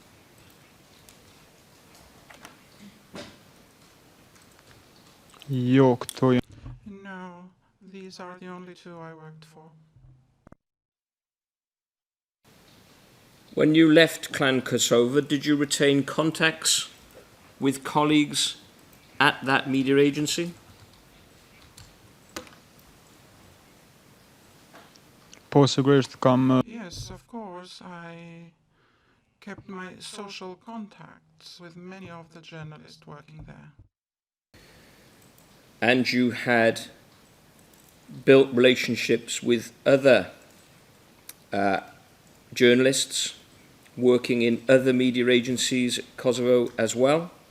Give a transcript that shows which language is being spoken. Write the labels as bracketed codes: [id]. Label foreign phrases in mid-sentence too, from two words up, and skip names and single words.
[en] Yok, to je. No, these are the only two I worked for. When you left Clan Kosovo, did you retain contacts with colleagues at that media agency? [sq] Po sigurisht kam [en] Yes, of course, I kept my social contacts with many of the journalists working there. And you had built relationships with other journalists working in other media agencies at Kosovo as well?